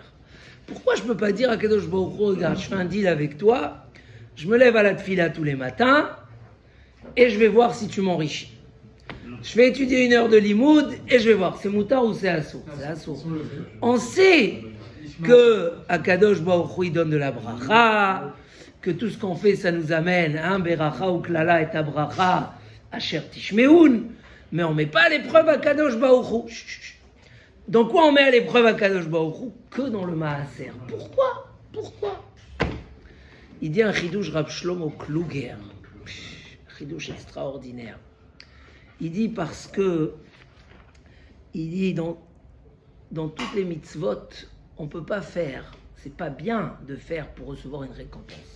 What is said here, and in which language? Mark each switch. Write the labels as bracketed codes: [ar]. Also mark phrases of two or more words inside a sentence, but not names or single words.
[fr] Pourquoi je ne peux pas dire à [he] הקדוש ברוך הוא, [fr] regarde, je fais un deal avec toi, je me lève à la tfila tous les matins, et je vais voir si tu m'enrichis. Je vais étudier 1 heure de limoud, et je vais voir, c'est moutard ou c'est assour? C'est assour. On sait que [he] הקדוש ברוך הוא [fr] donne de la bracha, que tout ce qu'on fait, ça nous amène à un [he] ברכה וקללה [fr] et abracha, [he] אשר תשמעון, [fr] mais on ne met pas à l'épreuve [he] הקדוש ברוך הוא. [fr] Donc quoi on met à l'épreuve [he] הקדוש ברוך הוא? [fr] Que dans le maaser. Pourquoi? Il dit un chidouche Rav Shlomo Kluger, chidouche extraordinaire. Il dit parce que, il dit dans toutes les mitzvot, on ne peut pas faire, c'est pas bien de faire pour recevoir une récompense.